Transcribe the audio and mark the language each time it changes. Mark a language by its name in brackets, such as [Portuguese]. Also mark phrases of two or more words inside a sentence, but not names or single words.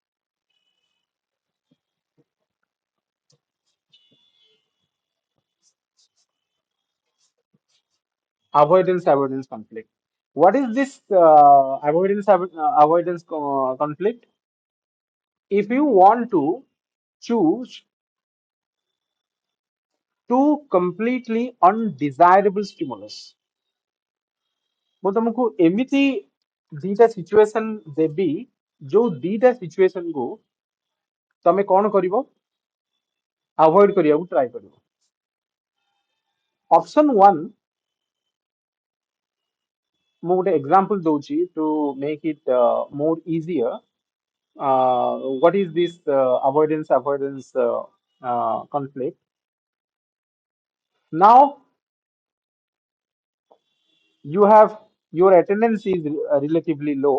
[English] Avoidance conflict. What is this avoidance conflict? If you want to choose two completely undesirable stimulus, [Odia] ମୁଁ ତମକୁ ଏମିତି ଦିଟା ସିଚୁଏସନ ଦେବି ଯୋଉ ଦିଟା ସିଚୁଏସନ କୁ ତମେ କଣ କରିବ? ଆଭଏଡ କରିବାକୁ ଟ୍ରାଏ କରିବ. ଅପସନ 1, ମୁଁ ଗୋଟେ ଏକ୍ସାମ୍ପଲ ଦଉଛି [English] to make it more easier. What is this avoidance conflict? Now you have your attendance is relatively low.